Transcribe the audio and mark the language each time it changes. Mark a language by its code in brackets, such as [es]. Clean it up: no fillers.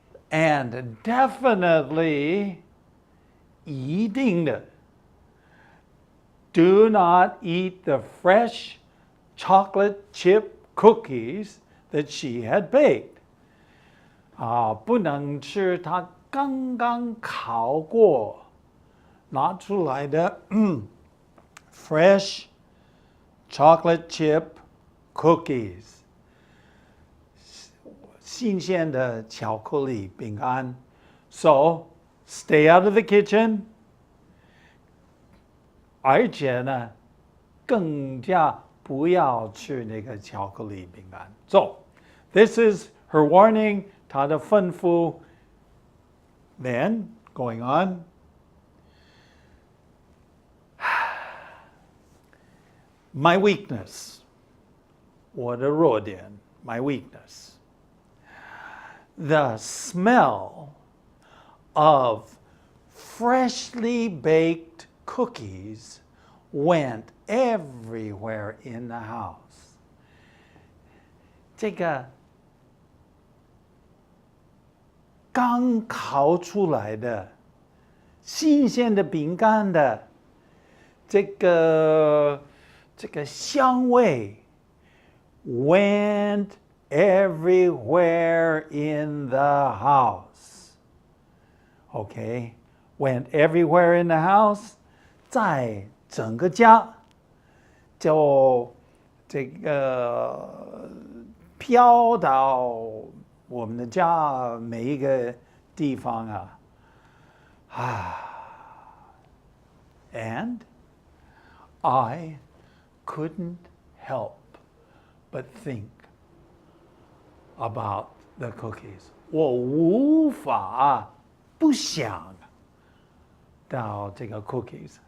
[en] And definitely [zh] 一定的 [en] do not eat the fresh chocolate chip cookies that she had baked. [zh] 不能吃她刚刚烤过拿出来的 [en] fresh chocolate chip cookies. [zh] 新鲜的巧克力饼干。 [en] So, stay out of the kitchen. [zh] 而且呢，更加不要吃那个巧克力饼干。 [en] So, this is her warning, [zh] 她的吩咐。 [en] Then, going on. My weakness. [zh] 我的弱点 [en] my weakness. The smell of freshly baked cookies went everywhere in the house. [zh] 这个刚烤出来的新鲜的饼干的这个香味 [en] went everywhere in the house. Okay, went everywhere in the house. [zh] 在整个家就这个飘到我们的家每一个地方 [en] And I couldn't help but think about the cookies. [zh] 我无法不想到这个 cookies.